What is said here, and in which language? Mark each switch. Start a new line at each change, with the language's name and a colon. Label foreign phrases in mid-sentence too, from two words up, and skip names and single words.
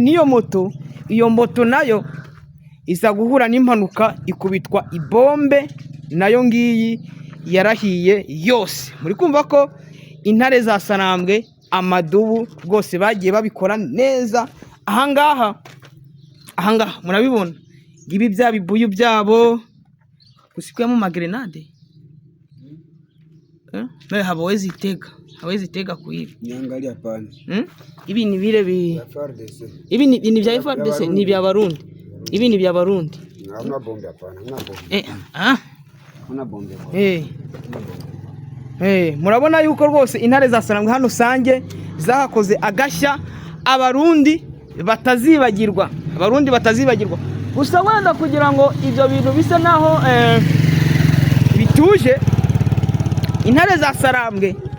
Kinyarwanda: n'iyo moto iyo moto nayo isa guhura n'impanuka ikubitwa ibombe nayo ngiyi yarahiye yose muri kumva ko intare za Sarambwe amadubu rwose bagiye babikora neza ahangaha murabibona ngibi bya bibuyu byabo gusikwemo magrenade
Swahili: hawezi tega kuibi niangalia pana ibi ni vile ibi ni vya FARDC ni vya Barundi ibi ni vya Barundi hamna bombe hapana hamna bombe
Kinyarwanda: murabona yuko rwose intare za Sarambwe hano Sange zahakoze agashya abarundi batazibagirwa gusa wenda kugira ngo ibyo bintu bisa naho bituje intare za Sarambwe